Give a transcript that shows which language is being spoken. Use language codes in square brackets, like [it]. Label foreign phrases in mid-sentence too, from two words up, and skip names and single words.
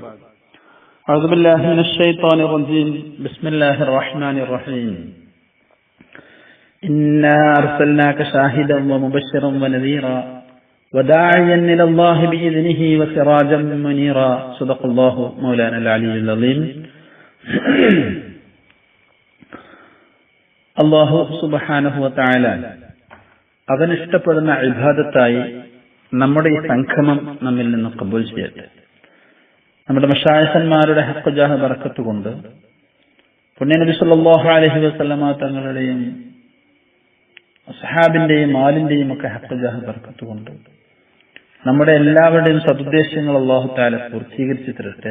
[ar] أعوذ بالله من الشيطان الرجيم. بسم الله الرحمن الرحيم. إنا أرسلناك شاهدا ومبشرا ونذيرا وداعيا إلى الله بإذنه وسراجا منيرا. صدق الله مولانا العلي العظيم. الله سبحانه وتعالى [ml] അവൻ ഇഷ്ടപ്പെടുന്ന ഇബാദത്തായി നമ്മുടെ ഈ സംഗമം നമ്മിൽ നിന്ന് ഖബൂൽ ചെയ്യട്ടെ. നമ്മുടെ മശായിഖന്മാരുടെ [ar] حق جاه بركة [ml] കൊണ്ട് പുണ്യനബി [ar] صلى الله عليه وسلم [ml] തങ്ങളുടെയും സഹാബിന്റെയും ആലിന്റെയും ഒക്കെ [ar] حق جاه بركة [ml] കൊണ്ട് നമ്മുടെ എല്ലാവരുടെയും സദുദ്ദേശങ്ങൾ [ar] الله تعالى [ml] പൂർത്തീകരിച്ചു തരട്ടെ.